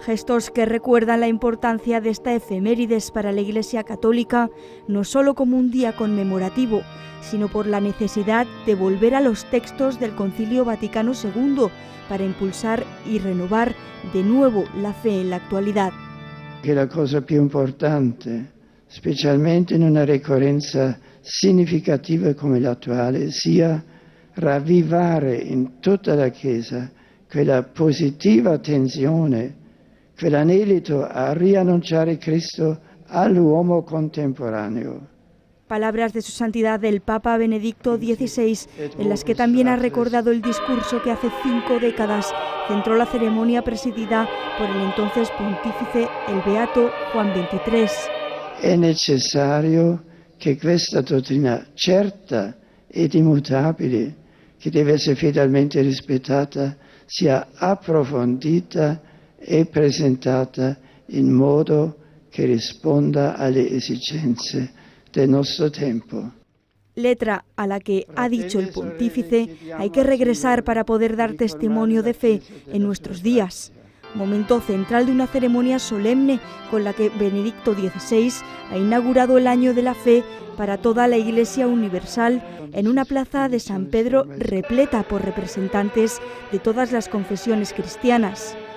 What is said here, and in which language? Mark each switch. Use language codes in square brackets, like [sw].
[es] Gestos que recuerdan la importancia de esta efemérides para la Iglesia Católica, no solo como un día conmemorativo, sino por la necesidad de volver a los textos del Concilio Vaticano II para impulsar y renovar de nuevo la fe en la actualidad. [it] Che la cosa più importante, specialmente in una ricorrenza significativa come l'attuale, sia ravvivare in tutta la Chiesa quella positiva tensione, quell'anelito a riannunciare Cristo all'uomo contemporaneo. [es] Palabras de su santidad del Papa Benedicto XVI, en las que también ha recordado el discurso que hace 5 décadas centró la ceremonia presidida por el entonces pontífice, el Beato Juan XXIII. [it] È necessario che questa dottrina certa ed immutabile, che deve essere fedelmente rispettata, sia approfondita e presentata in modo che risponda alle esigenze del nostro tiempo. [es] Letra a la que, ha dicho el pontífice, hay que regresar para poder dar testimonio de fe en nuestros días. Momento central de una ceremonia solemne con la que Benedicto XVI ha inaugurado el año de la fe para toda la Iglesia Universal en una plaza de San Pedro repleta por representantes de todas las confesiones cristianas.